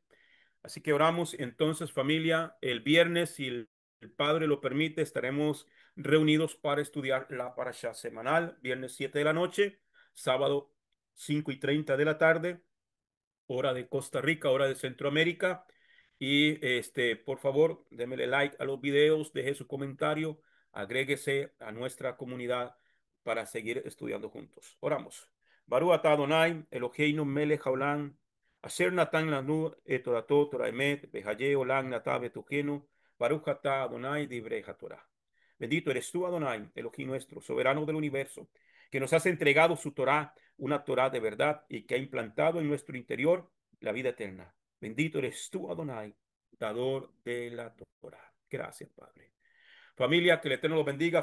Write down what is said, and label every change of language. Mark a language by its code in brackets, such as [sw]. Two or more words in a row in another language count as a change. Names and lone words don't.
[es] Así que oramos entonces, familia, el viernes, si el Padre lo permite, estaremos reunidos para estudiar la parashá semanal, viernes 7 de la noche, sábado 5:30 de la tarde, hora de Costa Rica, hora de Centroamérica. Y por favor, démele like a los videos, deje su comentario, agréguese a nuestra comunidad para seguir estudiando juntos. Oramos. [he] ברוך אתה אדני אלהינו מלך העולם אשר נתן לנו את תורתו תורת אמת וחיי עולם נטע בתוכנו ברוך אתה אדני דברי התורה. [es] Bendito eres tú, Adonai, Elohim nuestro, soberano del universo, que nos has entregado su Torah, una Torah de verdad y que ha implantado en nuestro interior la vida eterna. Bendito eres tú, Adonai, dador de la Torah. Gracias, Padre. Familia, que el Eterno los bendiga.